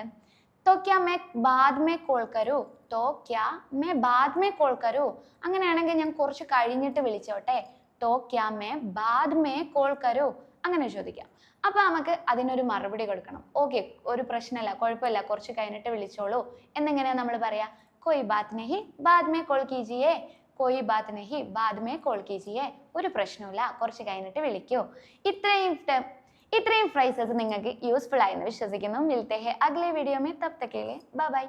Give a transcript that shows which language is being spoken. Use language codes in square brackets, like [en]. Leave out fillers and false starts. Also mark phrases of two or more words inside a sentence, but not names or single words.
[hi] तो क्या मैं बाद में कॉल करूँ, तो क्या मैं बाद में कॉल करूँ, [ml] അങ്ങനെയാണെങ്കിൽ ഞാൻ കുറച്ച് കഴിഞ്ഞിട്ട് വിളിച്ചോട്ടെ. [hi] तो क्या मैं बाद में कॉल करूँ, [ml] അങ്ങനെ ചോദിക്കാം. അപ്പൊ നമുക്ക് അതിനൊരു മറുപടി കൊടുക്കണം. ഓക്കെ, ഒരു പ്രശ്നമില്ല, കുഴപ്പമില്ല, കുറച്ച് കഴിഞ്ഞിട്ട് വിളിച്ചോളൂ എന്നെങ്ങനെയാ നമ്മൾ പറയാ? [hi] कोई बात नहीं बाद में कॉल कीजिए, कोई बात नहीं बाद में कॉल कीजिए, [ml] ഒരു പ്രശ്നമില്ല, കുറച്ച് കഴിഞ്ഞിട്ട് വിളിക്കൂ. ഇത്രയും ഫ്രൈസസ് നിങ്ങൾക്ക് യൂസ്ഫുൾ ആയെന്ന് വിശ്വസിക്കുന്നു. [hi] मिलते हैं अगले वीडियो में, तब तक के लिए बाय बाय.